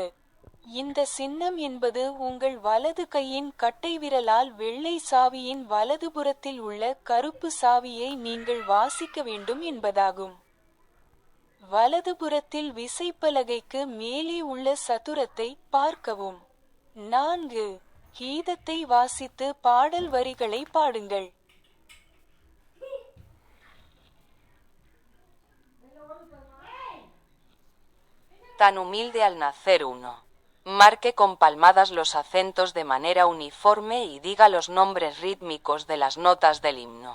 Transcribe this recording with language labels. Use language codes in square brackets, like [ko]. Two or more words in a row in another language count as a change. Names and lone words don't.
[ta] இந்த சின்னம் என்பது உங்கள் வலது கையின் கட்டைவிரலால் வெள்ளை சாவியின் வலதுபுறத்தில் உள்ள கருப்பு சாவியை நீங்கள் வாசிக்க வேண்டும் என்பதாகும். வலதுபுறத்தில் விசைப்பலகைக்கு மேலே உள்ள சதுரத்தை பார்க்கவும். 4. கீதத்தை வாசித்து பாடல் வரிகளை பாடுங்கள். [es] Tan humilde al nacer uno. Marque con palmadas los acentos de manera uniforme y diga los nombres rítmicos de las notas del himno.